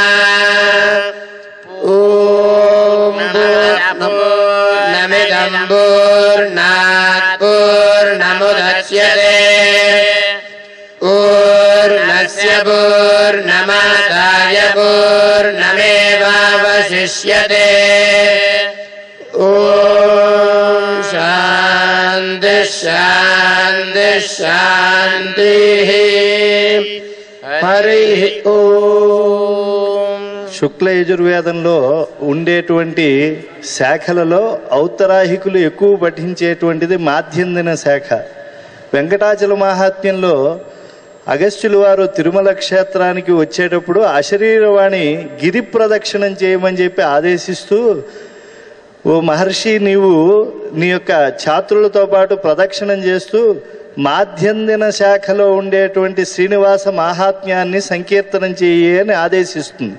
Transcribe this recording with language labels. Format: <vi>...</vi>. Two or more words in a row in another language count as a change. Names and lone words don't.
<sa>नमिदं पूर्णात् पूर्णमुदच्यते पूर्णस्य पूर्णमादाय पूर्णमेवावशिष्यते ॐ शान्ति शान्ति शान्तिः हरिः ॐ</sa> <te>శుక్ల యజుర్వేదంలో ఉండేటువంటి శాఖలలో ఔత్తరాహికులు ఎక్కువ పఠించేటువంటిది మాధ్యందిన శాఖ. వెంకటాచల మహాత్మ్యంలో అగస్త్యుల వారు తిరుమల క్షేత్రానికి వచ్చేటప్పుడు అశరీరవాణి గిరి ప్రదక్షిణం చేయమని చెప్పి ఆదేశిస్తూ, ఓ మహర్షి, నీవు నీ యొక్క ఛాత్రులతో పాటు ప్రదక్షిణం చేస్తూ మాధ్యందిన శాఖలో ఉండేటువంటి శ్రీనివాస మహాత్మ్యాన్ని సంకీర్తనం చేయి అని ఆదేశిస్తుంది.</te>